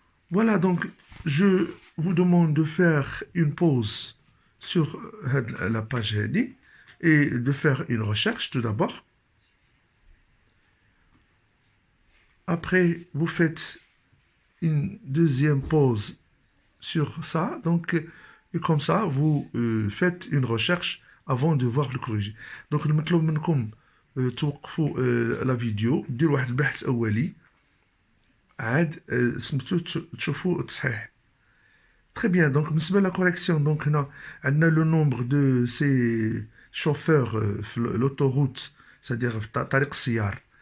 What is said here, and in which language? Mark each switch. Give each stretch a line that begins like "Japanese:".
French: Voilà, donc, je vous demande de faire une pause sur la page heading et de faire une recherche tout d'abord. Après, vous faites une deuxième pause sur ça. Donc, et comme ça, vous faites une recherche avant de voir le corrigé.
Arabic: Donc, المطلوب منكم توقفوا la vidéo, ديروا واحد البحث أولي عاد سميتو تشوفوا التصحيح.
French: Très bien, donc, بالنسبة la correction, donc, on a le nombre de ces chauffeurs l'autoroute, c'est-à-dire
Arabic: طريق السيار.